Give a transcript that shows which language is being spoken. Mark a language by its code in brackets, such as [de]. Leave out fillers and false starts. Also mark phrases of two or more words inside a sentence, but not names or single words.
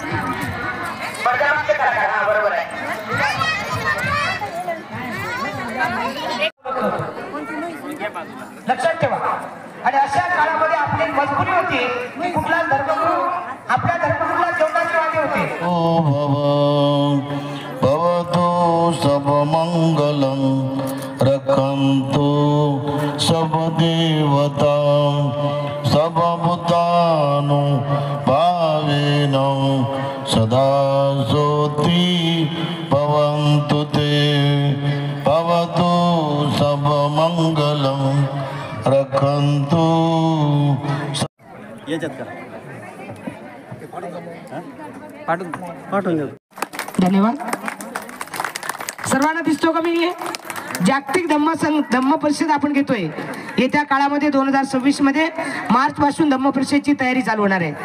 [mr] बदलावचे करा. हा बरोबर आहे. लक्षात ठेवा. आणि अशा काळामध्ये आपली मजबुरी होती की कुठला धर्मगुरू आपल्या धर्मगुरूला जेवणाचे वाटे होते. [pi] भवतु सब मंगलं रखन्तु सब देवता सब भूतानु भावेनं सदा सोति भवन्तु ते भवतु सब मंगलं रखन्तु. [mr] धन्यवाद. सर्वांना दिसतो का मी जागतिक धम्म परिषद आपण घेतोय. येत्या काळामध्ये 2026 मध्ये मार्च पासून धम्म परिषदेची तयारी चालू होणार आहे.